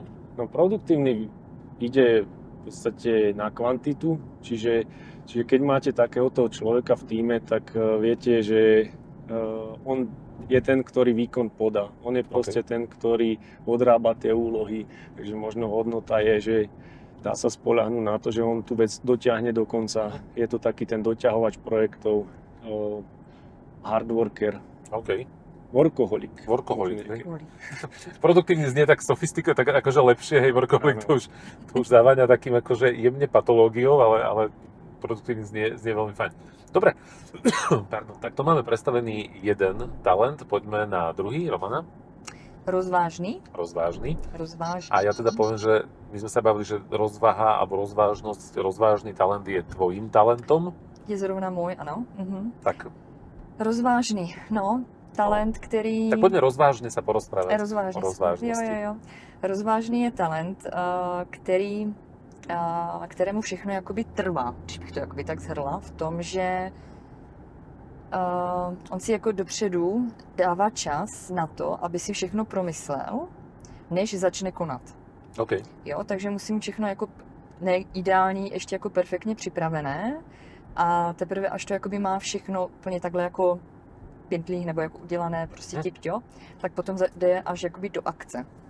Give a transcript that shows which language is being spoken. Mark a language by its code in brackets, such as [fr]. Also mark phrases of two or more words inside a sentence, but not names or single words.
[sk] No produktívny ide v podstate na kvantitu, čiže keď máte takéhoto človeka v tíme, tak viete, že on je ten, ktorý výkon podá. On je proste ten, ktorý odrába tie úlohy. Takže možno hodnota je, že dá sa spoľahnúť na to, že on tú vec dotiahne do konca. Je to taký ten doťahovač projektov, [en] hard worker. [sk] Workoholik. Produktívny znie tak sofistikované, tak akože lepšie, hej, workoholik to už závania takým akože jemne patológiou, ale produktívny znie veľmi fajn. Dobre, pardon, tak to máme predstavený jeden talent, poďme na druhý, Romana. Rozvážny. A ja teda poviem, že my sme sa bavili, že rozvaha alebo rozvážny talent je tvojím talentom. Je zrovna môj, ano. Tak. [cs] Rozvážný, no. Talent, který... [sk] Tak poďme rozvážne sa porozprávať. [cs] Jo. Rozvážný je talent, kterému všechno jakoby trvá, když bych to jakoby tak shrla, v tom, že on si jako dopředu dává čas na to, aby si všechno promyslel, než začne konat. Jo, takže musím všechno jako ideální, ještě jako perfektně připravené a teprve až to jakoby má všechno úplně takhle jako pěntlích nebo jako udělané prostě tip-top, tak potom jde až jakoby do akce.